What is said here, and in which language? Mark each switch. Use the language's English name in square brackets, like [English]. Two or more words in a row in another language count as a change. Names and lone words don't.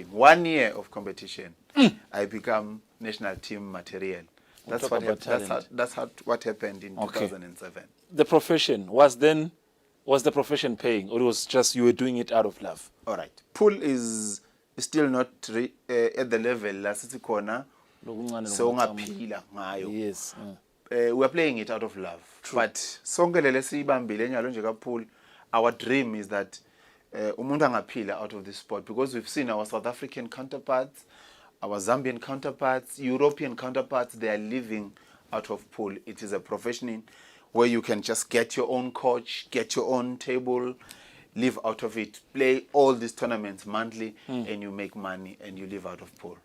[English] 1 year of competition, I become national team material. That's what happened in 2007. The profession was the profession paying, or it was just you were doing it out of love? All right. Pool is still not at the level [Swati] lasithi khona so ungaphila ngayo. [English] Yes. We are playing it out of love. True. But [Swati] sonke lele siyibambile nyalo nje ka pool, [English] our dream is that [Swati] umuntu angaphila [English] out of this sport, because we've seen our South African counterparts, our Zambian counterparts, European counterparts, they are living out of pool. It is a profession where you can just get your own coach, get your own table, live out of it, play all these tournaments monthly, and you make money and you live out of pool.